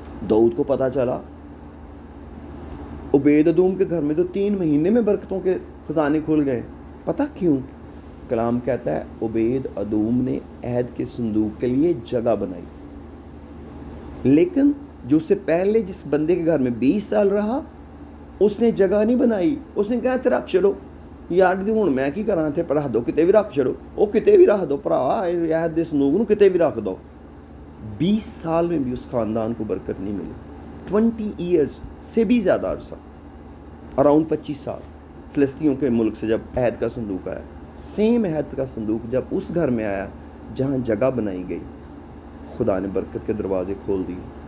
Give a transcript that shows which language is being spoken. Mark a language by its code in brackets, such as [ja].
[ur] داؤد کو پتہ چلا عبید ادوم کے گھر میں تو 3 مہینے میں برکتوں کے خزانے کھل گئے. پتہ کیوں؟ کلام کہتا ہے عبید ادوم نے عہد کے صندوق کے لیے جگہ بنائی, لیکن جو اس سے پہلے جس بندے کے گھر میں 20 سال رہا اس نے جگہ نہیں بنائی. اس نے کہا [pa] تے رکھ چلو یار, ہوں میں کی کراں تے رکھ دو, کتے بھی رکھ چڑو, وہ کتے بھی رکھ دو بھرا, عہد دے صندوق نو کتے بھی رکھ دو. [ur] 20 سال میں بھی اس خاندان کو برکت نہیں ملی. 20 ایئرز سے بھی زیادہ عرصہ, اراؤنڈ 25 سال فلسطینیوں کے ملک سے جب عہد کا صندوق آیا. سیم عہد کا صندوق جب اس گھر میں آیا جہاں جگہ بنائی گئی, خدا نے برکت کے دروازے کھول دیے.